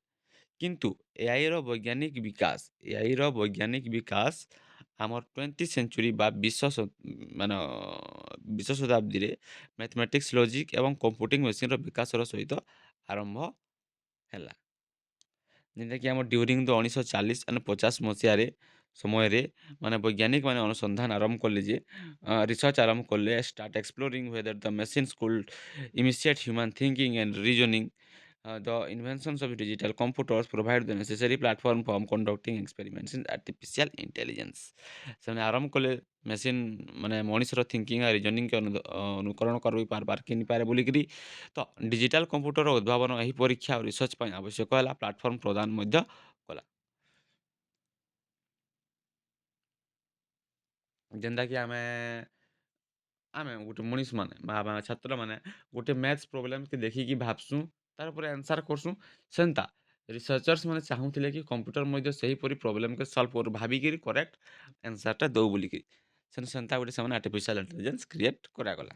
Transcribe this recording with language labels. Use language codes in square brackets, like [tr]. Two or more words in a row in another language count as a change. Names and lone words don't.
[or] କିନ୍ତୁ ଏଆଇର ବୈଜ୍ଞାନିକ ବିକାଶ ଆମର [en] 20th century [or] ବା ମାନେ ବିଶ ଶତାବ୍ଦୀରେ [en] mathematics, logic [or] ଏବଂ [en] computing machine [or] ବିକାଶର ସହିତ ଆରମ୍ଭ ହେଲା। ଯେନ୍ଟାକି ଆମର [en] during the 1940 and 50 [or] ମସିହାରେ ସମୟରେ ମାନେ ବୈଜ୍ଞାନିକମାନେ ଅନୁସନ୍ଧାନ ଆରମ୍ଭ କଲେ ଯେ ରିସର୍ଚ୍ଚ ଆରମ୍ଭ କଲେ [en] start exploring whether the machines could emulate human thinking and reasoning the inventions of digital computers provide the necessary platform for conducting experiments in artificial intelligence [or] ସେମାନେ ଆରମ୍ଭ କଲେ ମେସିନ୍ ମାନେ ମଣିଷର ଥିଙ୍କିଂ ଆଉ ରିଜନିଂକେ ଅନୁକରଣ କରି ପାରବାର୍ କିନିପାରେ ବୋଲିକିରି ତ [en] digital computer [or] ଉଦ୍ଭାବନ ଏହି ପରୀକ୍ଷା ଆଉ ରିସର୍ଚ୍ଚ ପାଇଁ ଆବଶ୍ୟକ ହେଲା ପ୍ଲାଟଫର୍ମ ପ୍ରଦାନ ମଧ୍ୟ କଲା। ଯେନ୍ଟାକି ଆମେ ଗୋଟେ ମଣିଷମାନେ ବା ଛାତ୍ରମାନେ ଗୋଟେ [en] maths problem [or] ଦେଖିକି ଭାବସୁଁ ତାର ଉପରେ ଆନ୍ସର୍ କରସୁଁ ସେନ୍ତା ରିସର୍ଚ୍ଚର୍ସ ମାନେ ଚାହୁଁଥିଲେ କି କମ୍ପ୍ୟୁଟର ମଧ୍ୟ ସେହିପରି ପ୍ରୋବ୍ଲେମ୍‌କେ ସଲ୍ଭ କରୁ ଭାବିକିରି [en] correct answer [or] ଦଉ ବୋଲିକିରି ସେନ୍ତା ଗୋଟେ ସେମାନେ [en] artificial intelligence create [or] କରାଗଲା।